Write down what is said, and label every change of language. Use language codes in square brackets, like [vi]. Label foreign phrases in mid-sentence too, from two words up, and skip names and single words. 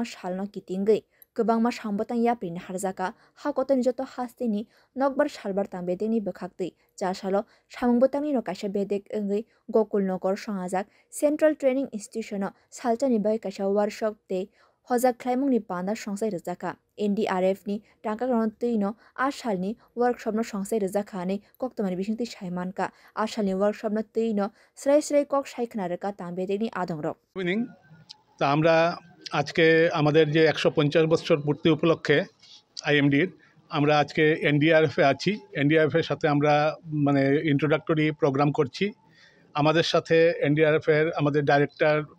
[trp] salno kitingei kwbangma sambotang yaprini harjaka hakotoni joto hastini nokbar salbar tangbedeni bwkhaktwi jarsalo samungbotangni no kaisa bedek wngwi Gokulnagar songajak Central Training Institution o salchani bai kaisa workshop tei hojak khlaimungni panda songsai rwjaka NDRF ni tangkagrang twino asalni workshop no songsai rwjakhani koktomani bisingtwi saimanka asalni workshop no twino srai kok saikhnareka tangbedeni adongrok [bn] ইভিনিং তা আমরা আজকে আমাদের যে 150 বছর পূর্তি উপলক্ষে আইএমডির আমরা আজকে এনডিআরএফে আছি এনডিআরএফের সাথে আমরা মানে [en] introductory program [bn] করছি আমাদের সাথে এনডিআরএফের আমাদের ডাইরেক্টর